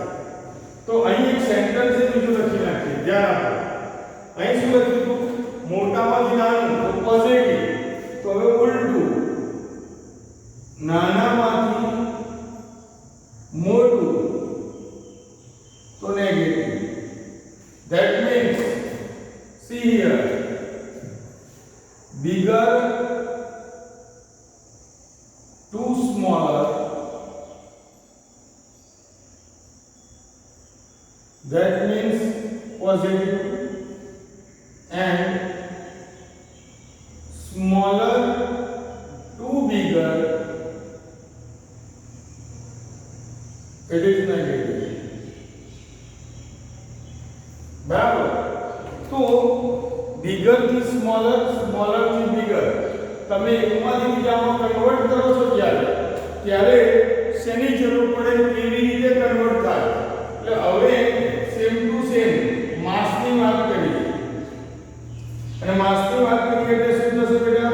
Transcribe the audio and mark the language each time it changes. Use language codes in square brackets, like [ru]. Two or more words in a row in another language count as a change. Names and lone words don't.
[gu] તો અહીં એક સેન્ટેન્સ છે બીજું લખી નાખીએ. ધ્યાન આપો, અહીં શું લખ્યું હતું? મોટામાંથી નાનું તો પોઝિટિવ, તો હવે ઉલટું નાનામાંથી મોટું તો નેગેટિવ. [en] That means see here, bigger to smaller, that means positive, and smaller to bigger, it is negative. [gu] બરાબર? તો bigger થી [en] smaller, smaller [gu] થી bigger, તમે એકમાંથી બીજામાં કન્વર્ટ કરો છો ત્યારે શેની જરૂર પડે, કેવી રીતે કન્વર્ટ થાય? એટલે હવે [en] same to same [gu] માસની વાત કરીએ, અને માસની વાત કરીએ એટલે શું થશે બેટા?